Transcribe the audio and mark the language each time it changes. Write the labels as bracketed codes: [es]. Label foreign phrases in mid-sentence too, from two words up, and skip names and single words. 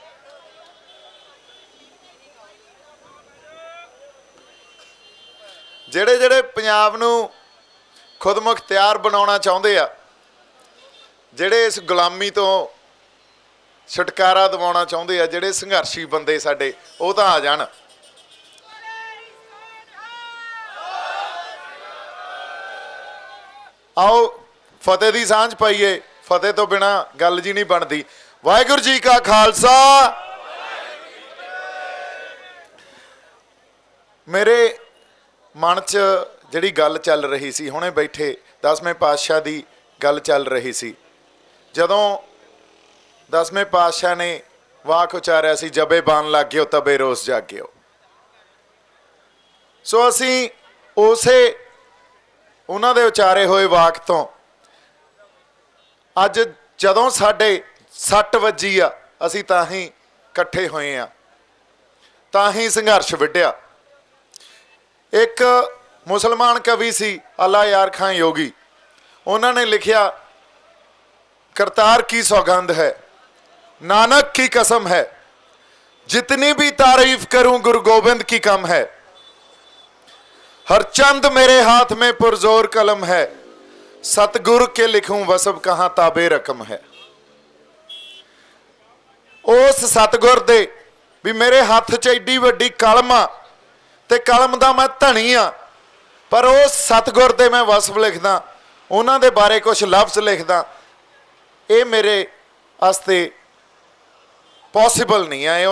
[pa] ਜਿਹੜੇ ਪੰਜਾਬ ਨੂੰ ਖੁਦ ਮੁਖਤਿਆਰ ਬਣਾਉਣਾ ਚਾਹੁੰਦੇ ਆ, ਜਿਹੜੇ ਇਸ ਗੁਲਾਮੀ ਤੋਂ ਛੁਟਕਾਰਾ ਦਿਵਾਉਣਾ ਚਾਹੁੰਦੇ ਆ, ਜਿਹੜੇ ਸੰਘਰਸ਼ੀ ਬੰਦੇ ਸਾਡੇ, ਉਹ ਤਾਂ ਆ ਜਾਣ। ਆਓ ਫ਼ਤਿਹ ਦੀ ਸਾਂਝ ਪਾਈਏ, ਫ਼ਤਿਹ ਤੋ ਬਿਨਾ ਗੱਲ ਜੀ ਨਹੀਂ ਬਣਤੀ। ਵਾਹਿਗੁਰੂ ਜੀ ਕਾ ਖ਼ਾਲਸਾ। ਮੇਰੇ ਮਨ ਚ ਜਿਹੜੀ ਗੱਲ ਚੱਲ ਰਹੀ ਸੀ, ਹੁਣੇ ਬੈਠੇ 10ਵੇਂ ਪਾਤਸ਼ਾਹ ਦੀ ਗੱਲ ਚੱਲ ਰਹੀ ਸੀ। ਜਦੋਂ 10ਵੇਂ ਪਾਤਸ਼ਾਹ ਨੇ ਵਾਕ ਉਚਾਰਿਆ ਸੀ, [bra] जबे बान लग गयो तबे रोस जाग्यो। [pa] ਸੋ ਅਸੀ ਉਸੇ ਉਹਨਾਂ ਦੇ ਉਚਾਰੇ ਹੋਏ ਵਾਕ ਤੋਂ ਅੱਜ ਜਦੋਂ ਸਾਡੇ 6 ਵਜੀ ਆ, ਅਸੀਂ ਤਾਂ ਹੀ ਇਕੱਠੇ ਹੋਏ ਆ, ਤਾਂ ਹੀ ਸੰਘਰਸ਼ ਵਿੱਢਿਆ। ਇੱਕ ਮੁਸਲਮਾਨ ਕਵੀ ਸੀ ਅੱਲਾ ਯਾਰ ਖਾਂ ਯੋਗੀ, ਉਹਨਾਂ ਨੇ ਲਿਖਿਆ, ਕਰਤਾਰ [hi] की सौगंध है, नानक की कसम है, जितनी भी तारीफ करूं गुरु गोबिंद की कम है, हर चंद मेरे हाथ में पुरजोर कलम है, सतगुरु के लिखूं वसब कहां ताबे रकम है। [pa] ਉਸ ਸਤਗੁਰ ਦੇ ਭੀ ਮੇਰੇ ਹੱਥ ਚ ਐਡੀ ਵੱਡੀ ਕਲਮ ਆ ਤੇ ਕਲਮ ਦਾ ਮੈਂ ਧਨੀ ਆ, ਪਰ ਉਸ ਸਤਗੁਰ ਦੇ ਮੈਂ ਵਸਬ ਲਿਖਦਾ, ਉਨ੍ਹਾਂ ਦੇ ਬਾਰੇ ਕੁਝ ਲਫ਼ਜ਼ ਲਿਖਦਾ, [hi] ये मेरे वास्ते पॉसिबल नहीं है।